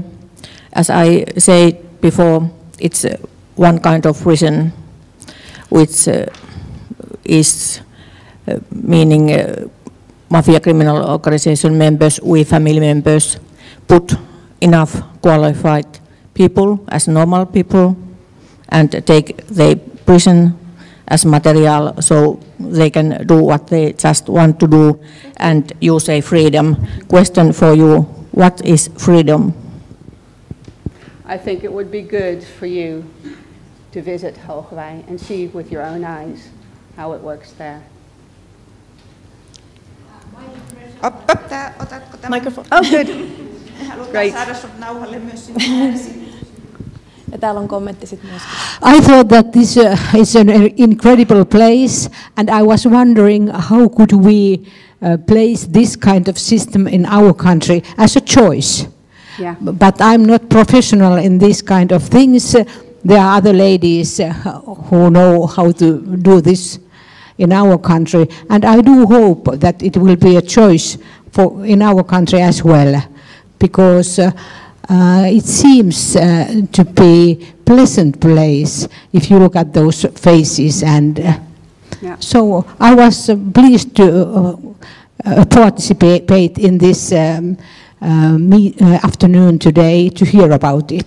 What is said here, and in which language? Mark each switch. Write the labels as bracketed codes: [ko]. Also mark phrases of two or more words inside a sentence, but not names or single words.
[en] As I said before, it's one kind of prison which is meaning mafia criminal organization members, we family members, put enough qualified people as normal people and take the prison as material so they can do what they just want to do and use a freedom. Question for you, what is freedom? I think it would be good for you to visit Hogeweyk and see with your own eyes how it works there. [fi] Otatko tämän? [en] Microphone. Oh, good. Great. [fi] Saada sut nauhalle myös sinne. Ja täällä on kommentti sitten myöskin. [en] I thought that this is an incredible place, and I was wondering how could we place this kind of system in our country as a choice. Yeah. But I'm not professional in these kind of things. There are other ladies who know how to do this in our country, and I do hope that it will be a choice for in our country as well, because it seems to be pleasant place if you look at those faces, and so I was pleased to participate in this afternoon today to hear about it.